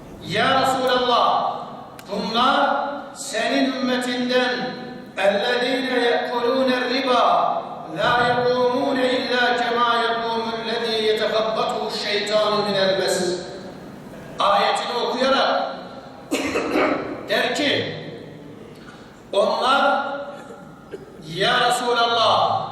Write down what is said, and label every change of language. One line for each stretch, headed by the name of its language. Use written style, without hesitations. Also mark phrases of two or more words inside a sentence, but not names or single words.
Arabic: يا رسول الله,
Turkish: bunlar senin ümmetinden
Arabic: اَلَّذ۪ينَ يَأْكُلُونَ الرِّبَا لَا يَقُومُونَ اِلَّا كَمَا يَقُومُ الَّذ۪ي يَتَخَبَّطُهُ الشَّيْطَانُ مِنَ الْمَسِّ
Turkish: ayetini okuyarak der ki, onlar
Arabic: يا رسول الله